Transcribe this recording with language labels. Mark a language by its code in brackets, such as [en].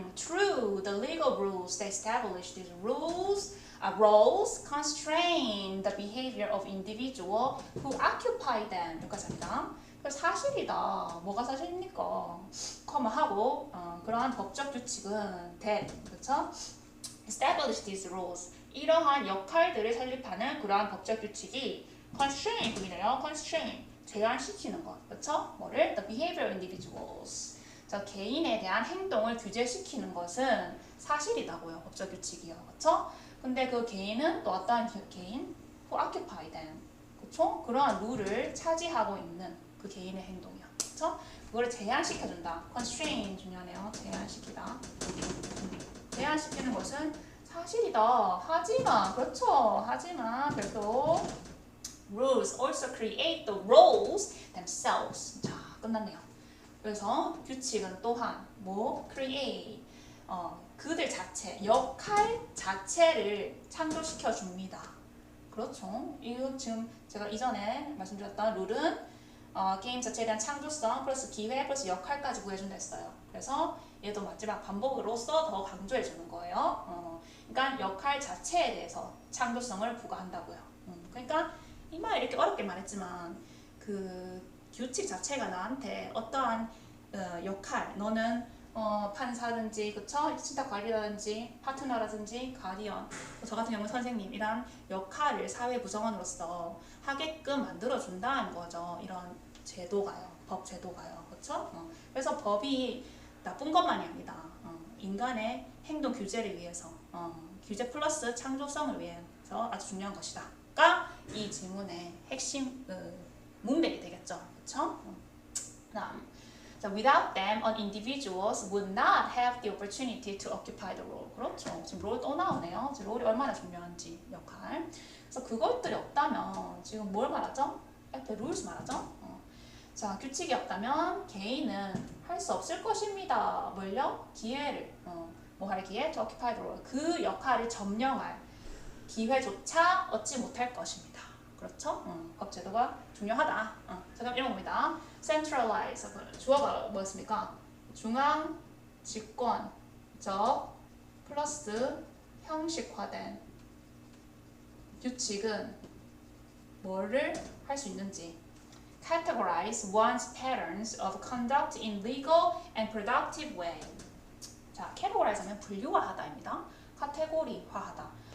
[en] True, the legal rules that establish these roles constrain the behavior of individual who occupy them. [ko] 여기까지 합니다. 그래서 사실이다. 뭐가 사실입니까? 하고 그러한 법적 규칙은 that, 그렇죠? [en] establish these rules. [ko] 이러한 역할들을 설립하는 그러한 법적 규칙이 constrain 보이네요. constrain 제한시키는 것, 그렇죠? 뭐를? [en] The behavior of individuals. [ko] 자, 개인에 대한 행동을 규제시키는 것은 사실이다고요. 법적 규칙이요, 그렇죠? 근데 그 개인은 또 어떠한 개인? [en] who occupy them. [ko] 그렇죠? 그러한 룰을 차지하고 있는 그 개인의 행동이야, 그렇죠? 그거를 제한시켜준다. constrain 중요하네요. 제한시키다. 제한시키는 것은 사실이다. 하지만, 그렇죠. 하지만 별도 [en] rules also create the roles themselves. [ko] 자, 끝났네요. 그래서 규칙은 또한 뭐 create 그들 자체, 역할 자체를 창조시켜 줍니다. 그렇죠. 이거 지금 제가 이전에 말씀드렸던 룰은 게임 자체에 대한 창조성 플러스 기회 플러스 역할까지 구해준다 했어요. 그래서 얘도 마지막 반복으로서 더 강조해 주는 거예요. 그러니까 역할 자체에 대해서 창조성을 부과한다고요. 그러니까 이 말 이렇게 어렵게 말했지만 그 규칙 자체가 나한테 어떠한 역할, 너는 판사든지, 그쵸? 친탁 관리라든지, 파트너라든지, 가디언, 저 같은 경우는 선생님이란 역할을 사회 구성원으로서 하게끔 만들어준다는 거죠. 이런 제도가요. 법 제도가요. 그쵸? 그래서 법이 나쁜 것만이 아니다. 인간의 행동 규제를 위해서, 규제 플러스 창조성을 위해서 아주 중요한 것이다. 가 이 질문의 핵심 문맥이 되겠죠. 그쵸? 다음. [en] So without them, an individuals would not have the opportunity to occupy the role. [ko] 그렇죠. 지금 롤 또 나오네요. 지금 롤이 얼마나 중요한지 역할. 그래서 그것들이 없다면 지금 뭘 말하죠? 앞에 rules 말하죠. 자, 규칙이 없다면 개인은 할 수 없을 것입니다. 뭘요? 기회를 뭐 할 기회? [en] To occupy the role. [ko] 그 역할을 점령할 기회조차 얻지 못할 것입니다. 그렇죠? 법 제도가 중요하다. 자, 그럼 이런 겁니다. centralize. 주어가 뭐였습니까? 중앙, 집권적, 플러스 형식화된 규칙은 뭐를 할 수 있는지 [en] categorize one's patterns of conduct in legal and productive way. [ko] 자, categorize 하면 분류화하다입니다. 카테고리화하다.